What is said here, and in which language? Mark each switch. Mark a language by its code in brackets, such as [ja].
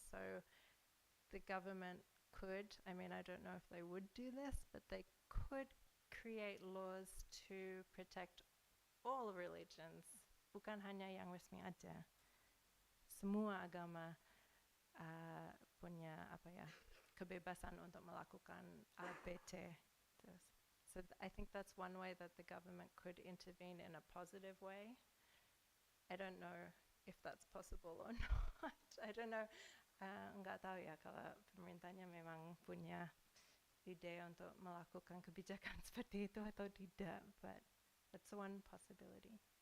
[en] So the government could, I mean, I don't know if they would do this, but they could create laws to protect all religions, [id] bukan hanya yang resmi aja. Semua agama punya kebebasan untuk melakukan ABT. [en] So I think that's one way that the government could intervene in a positive way. I don't know if that's possible or not. I don't know. [id] Enggak tahu ya kalau pemerintahnya memang punya ide untuk melakukan kebijakan seperti itu atau tidak, [en] but that's one possibility.